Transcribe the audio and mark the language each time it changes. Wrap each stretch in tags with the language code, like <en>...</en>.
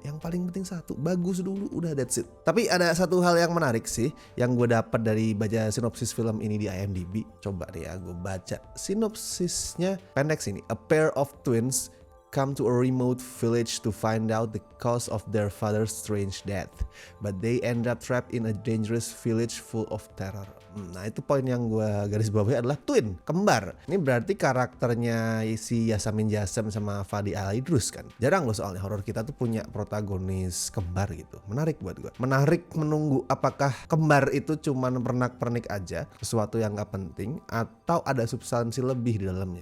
<id>Yang paling penting satu, bagus dulu, udah</id> <en>that's it.</en> <id>Tapi ada satu hal yang menarik sih yang gue dapat dari baca sinopsis film ini di IMDb. Coba deh ya gue baca sinopsisnya, pendek sini.</id> <en>A pair of twins come to a remote village to find out the cause of their father's strange death, but they end up trapped in a dangerous village full of terror.</en> <id>Nah itu poin yang gue garis bawahi adalah twin, kembar. Ini berarti karakternya si Yasamin Jasem sama Fadi Al-Idrus kan. Jarang loh soalnya horor kita tuh punya protagonis kembar gitu. Menarik buat gue. Menarik menunggu apakah kembar itu cuman pernak-pernik aja, sesuatu yang gak penting, atau ada substansi lebih di dalamnya.</id>